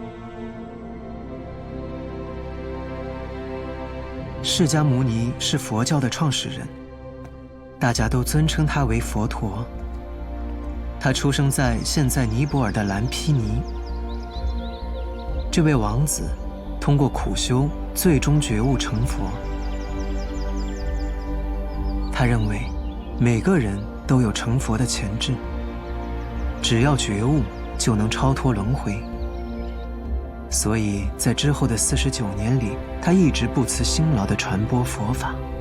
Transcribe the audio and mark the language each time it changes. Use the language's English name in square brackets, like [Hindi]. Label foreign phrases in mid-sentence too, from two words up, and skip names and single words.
[Chinese] 释迦牟尼是佛教的创始人，大家都尊称他为佛陀。他出生在现在尼泊尔的蓝毗尼。这位王子通过苦修，最終覺悟成佛。他認為每個人都有成佛的潛質，只要覺悟就能超脫輪迴。所以在之後的49年裡，他一直不辭辛勞地傳播佛法。